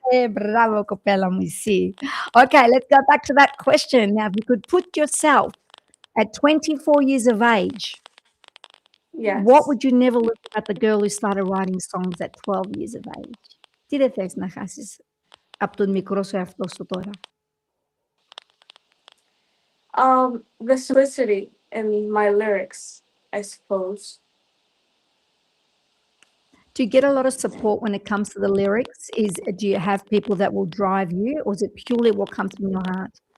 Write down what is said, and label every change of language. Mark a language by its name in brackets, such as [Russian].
[Greek] Bravo, κοπέλα μου, εσύ. [English] Okay, let's go back to that question. Now, if you could put yourself at 24 years of age, Yes. what would you never look at the girl who started writing songs at 12 years of age? [Greek] Τι δεν θες να χάσεις από τον μικρό σου εαυτό σου τώρα? [English] The simplicity in my lyrics, I suppose. Do you get a lot of support when it comes to the lyrics? Do you have people that will drive you, or is it purely what comes from your heart?